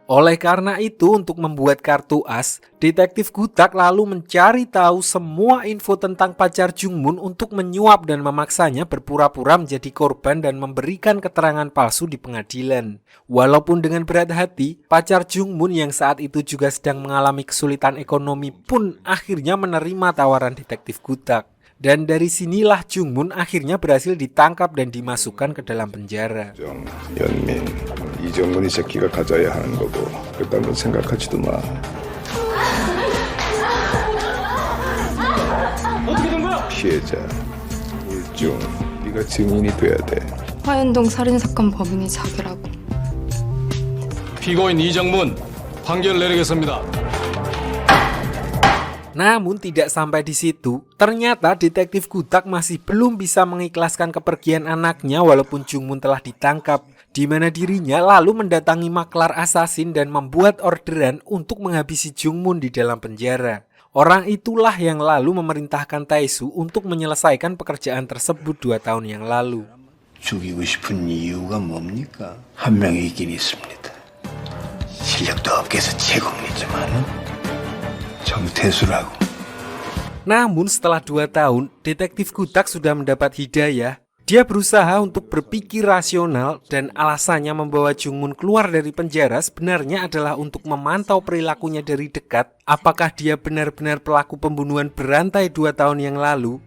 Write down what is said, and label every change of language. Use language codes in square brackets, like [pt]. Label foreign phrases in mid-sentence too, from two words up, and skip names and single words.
[id] Oleh karena itu, untuk membuat kartu as, Detektif Gutak lalu mencari tahu semua info tentang pacar Jungmun untuk menyuap dan memaksanya berpura-pura menjadi korban dan memberikan keterangan palsu di pengadilan. Walaupun dengan berat hati, pacar Jungmun yang saat itu juga sedang mengalami kesulitan ekonomi pun akhirnya menerima tawaran Detektif Gutak. Dan dari sinilah Jungmun akhirnya berhasil ditangkap dan dimasukkan ke dalam penjara. [ko] 연민, 이정문이 새끼가 가져야 하는 거고 그딴 건 생각하지도 마. 어떻게 된 거야? 피해자 일종 네가 증인이 돼야 돼. 화현동 살인사건 범인이 자기라고. 피고인 이정문 판결 내리겠습니다. [id] Namun tidak sampai di situ, ternyata Detektif Gutak masih belum bisa mengikhlaskan kepergian anaknya walaupun Jungmun telah ditangkap, di mana dirinya lalu mendatangi maklar asasin dan membuat orderan untuk menghabisi Jungmun di dalam penjara. Orang itulah yang lalu memerintahkan Taesu untuk menyelesaikan pekerjaan tersebut 2 tahun yang lalu. [ko] 죽이고 싶은 이유가 뭡니까? 한 명이 있긴 있습니다. 실력도 업계에서 최고입니다만은 정태수라고. [id] Namun setelah 2 tahun, Detektif Gutak sudah mendapat hidayah. Dia berusaha untuk berpikir rasional dan alasannya membawa Jungmun keluar dari penjara sebenarnya adalah untuk memantau perilakunya dari dekat. Apakah dia benar-benar pelaku pembunuhan berantai 2 tahun yang lalu?